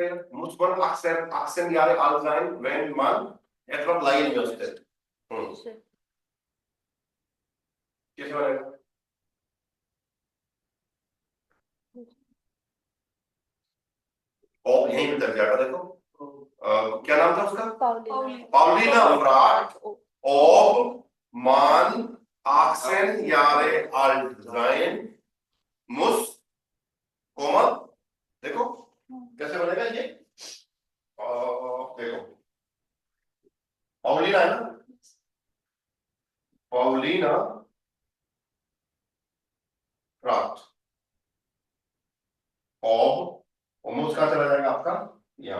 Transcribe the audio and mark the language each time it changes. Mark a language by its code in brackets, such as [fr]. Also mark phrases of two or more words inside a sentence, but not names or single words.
[de] ये muss man 18 Jahre alt sein wenn man etwas leihen möchte [hi] कैसे बनेगा और यहीं पे तक जाएगा देखो क्या नाम था उसका [de] Paulina fragt ob man 18 Jahre alt sein muss [hi] कोमा देखो कैसे बनेगा ये देखो पाउलिना है ना [de] Paulina fragt [hi] ऑलमोस्ट कहाँ चला जाएगा आपका यहाँ